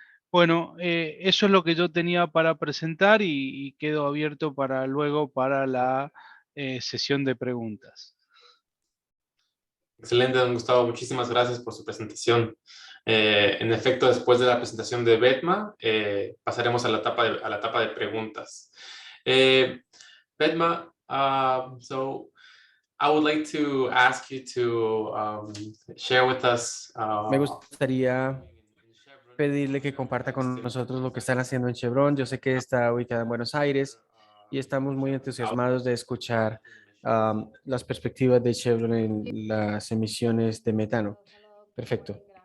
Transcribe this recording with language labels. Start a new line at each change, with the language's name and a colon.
Spanish: Bueno, eso es lo que yo tenía para presentar y quedo abierto para luego para la sesión de preguntas. Excelente, don Gustavo. Muchísimas gracias por su presentación. En efecto, después de la presentación de Betma, pasaremos a la etapa de preguntas.
English: Betma, so I would like to ask you to share with us.
Spanish: Me gustaría pedirle que comparta con nosotros lo que están haciendo en Chevron. Yo sé que está ubicada en Buenos Aires y estamos muy entusiasmados de escuchar las perspectivas de Chevron en las emisiones de metano. Perfecto.